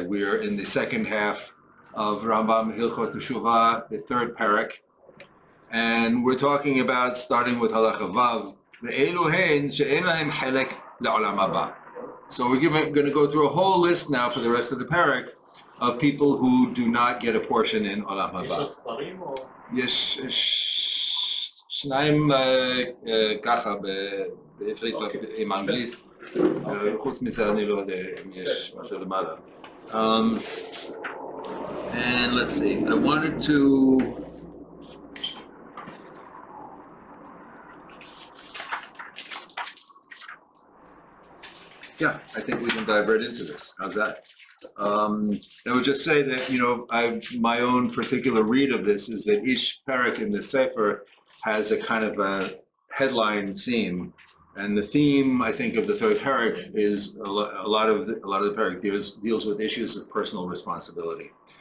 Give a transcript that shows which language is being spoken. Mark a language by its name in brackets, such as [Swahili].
[English] We are in the second half of Rambam Hilchot Teshuva, the third parak, and we're talking about, starting with Halacha Vav, Ve'elu hein she'en lahem chelek le'olam haba. So we're going to go through a whole list now for the rest of the parak of people who do not get a portion in Olam Haba. [Hebrew] יש שניים ככה בעברית עם אנגלית, חוץ מזה אני לא יודע אם יש משהו למעלה. [English] And let's see, I wanted to I think we can dive right into this. How's that? I would just say that, my own particular read of this is that each parak in the Sefer has a kind of a headline theme, and the theme, I think, of the third parak is a lot of the parak deals with issues of personal responsibility.